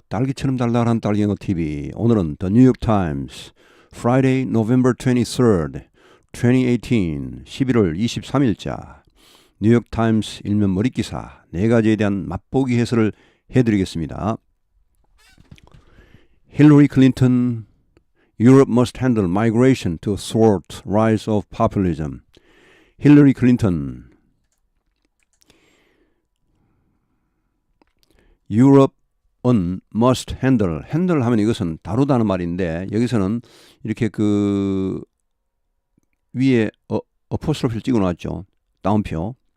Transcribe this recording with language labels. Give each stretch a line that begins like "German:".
Korean: 딸기처럼 달달한 딸기영어 TV. 오늘은 The New York Times Friday, November 23rd, 2018 11월 23일자 뉴욕 타임스 일면 머릿기사 4가지에 대한 맛보기 해설을 해드리겠습니다.
English: Hillary Clinton, Europe must handle migration to thwart rise of populism.
Korean: 힐러리 클린턴, Europe은
English: must handle
Korean: 하면 이것은 다루다는 말인데 여기서는 이렇게 그 위에 어포스트로피를 찍어 놨죠. 따옴표.